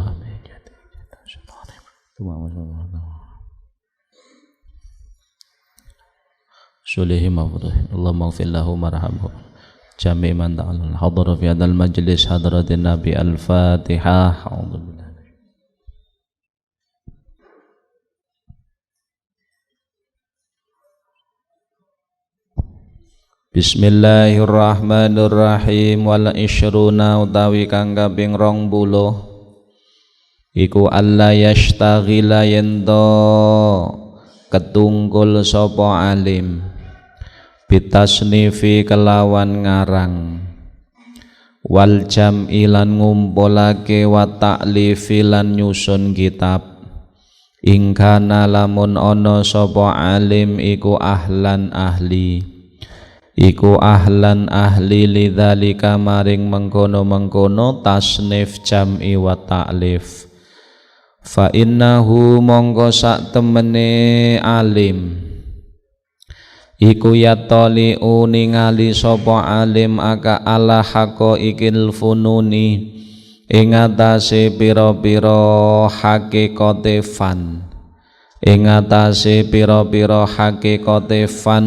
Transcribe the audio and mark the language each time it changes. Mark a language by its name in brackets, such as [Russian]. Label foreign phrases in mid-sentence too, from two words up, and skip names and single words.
[Arabic] سليهم اللهم اغفر له وارحمه جميع من تعلم الحضر في هذا المجلس حضرة النبي الفاتحة أعوذ بالله Bismillahirrahmanirrahim. Wal isyruna [Javanese] utawi kang kaping 20 iku [Arabic] alla yastaghila [Javanese] yento ketungkul sapa alim bitasnifi kelawan ngarang [Arabic] wal jam'i [Javanese] lan ngumpulake [Arabic] wa ta'lifi [Javanese] lan nyusun kitab ingkana lamun ana sapa alim iku ahlan ahli iku ahlan ahli lidzalika maring mengkono-mengkono [Arabic] tasnif jam'i wa ta'lif fa [Javanese] innahu mongko sak temene alim iku yatali'u ningali sapa alim [Arabic] aka ala haqaiqil fununi [Javanese] ing atase pira-pira hakikate fan ing atase pira-pira hakikate fan